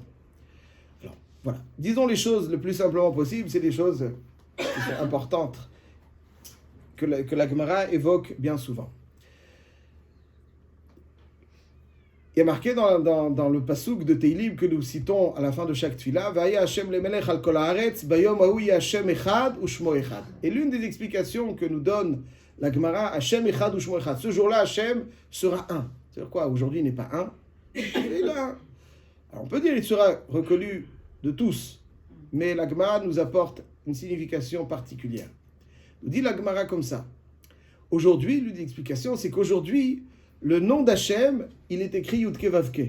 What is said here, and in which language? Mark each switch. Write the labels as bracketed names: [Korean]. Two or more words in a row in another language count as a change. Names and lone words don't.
[French] Alors, voilà. Disons les choses le plus simplement possible, c'est des choses qui sont importantes, que la Gemara évoque bien souvent. Il y a marqué dans le pasuk de Tehilim que nous citons à la fin de chaque tfila, [Hebrew] והיה ה' למלך על כל הארץ ביום ההוא ה' אחד ושמו אחד. [French] Et l'une des explications que nous donne la Gemara, [Hebrew] ה' אחד ושמו אחד, [French] ce jour-là Hashem sera un. C'est-à-dire quoi? Aujourd'hui il n'est pas un, il est là. Alors on peut dire qu'il sera reconnu de tous, mais la Gemara nous apporte une signification particulière. Nous dit la Gemara comme ça. Aujourd'hui, l'une des explications, c'est qu'aujourd'hui, le nom d'Hachem, il est écrit Yud-Ke Vav-Ke.